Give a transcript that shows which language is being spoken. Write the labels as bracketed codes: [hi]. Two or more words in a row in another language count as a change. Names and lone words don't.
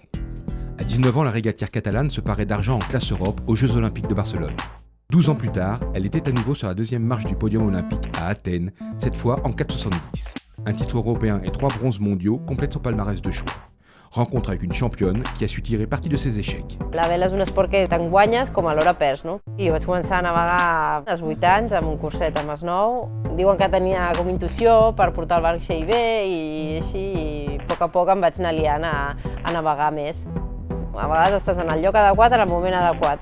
[fr] À 19 ans, la régatière catalane se parait d'argent en classe Europe aux Jeux Olympiques de Barcelone. 12 ans plus tard, elle était à nouveau sur la 2e marche du podium olympique à Athènes, cette fois en 4,70. Un titre européen et 3 bronzes mondiaux complètent son palmarès de choix. Rencontre avec une championne qui a su tirer parti de ses échecs. [ca] La vela és un esport que tant guanyes com alhora perds, no? I jo vaig començar a navegar als 8 anys amb un curset amb els 9. Diuen que tenia com intuïció per portar el vaixell bé i així, i a poc em vaig anar liant a navegar més. A vegades estàs en el lloc adequat en el moment adequat.